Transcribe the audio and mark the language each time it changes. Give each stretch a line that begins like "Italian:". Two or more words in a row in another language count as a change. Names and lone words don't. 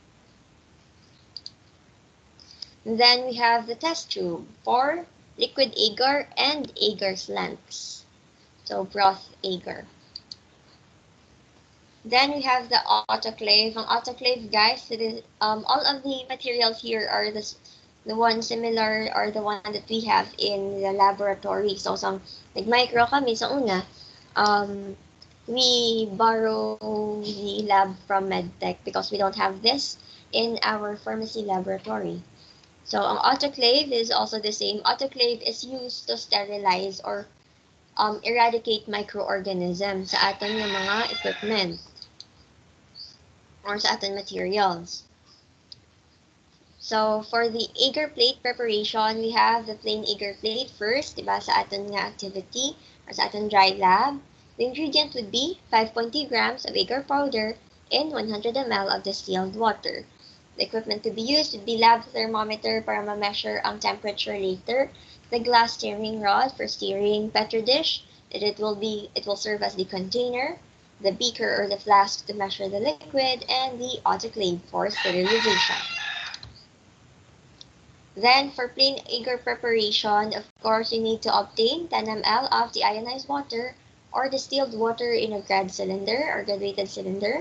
English: Then we have the test tube for liquid agar and agar slants. So broth agar. Then we have the autoclave. Ang autoclave, guys, it is, all of the materials here are the one similar or the one that we have in the laboratory. So,
Hiligaynon: nag-micro kami sa una,
English: we borrow the lab from MedTech because we don't have this in our pharmacy laboratory. So, ang autoclave is also the same. Autoclave is used to sterilize or eradicate microorganisms
Hiligaynon: sa aton ng mga
English: equipment or
Hiligaynon: sa aton
English: materials. So, for the agar plate preparation, we have the plain agar plate first,
Hiligaynon: diba, sa aton nga activity or sa aton dry lab.
English: The ingredient would be 5.2 grams of agar powder and 100 ml of distilled water. The equipment to be used would be lab thermometer
Hiligaynon: para ma-measure ang
English: temperature later, the glass stirring rod for stirring Petri dish, it will serve as the container, the beaker or the flask to measure the liquid, and the autoclave for sterilization. Then, for plain agar preparation, of course, you need to obtain 10 ml of the ionized water or distilled water in a grad cylinder or graduated cylinder.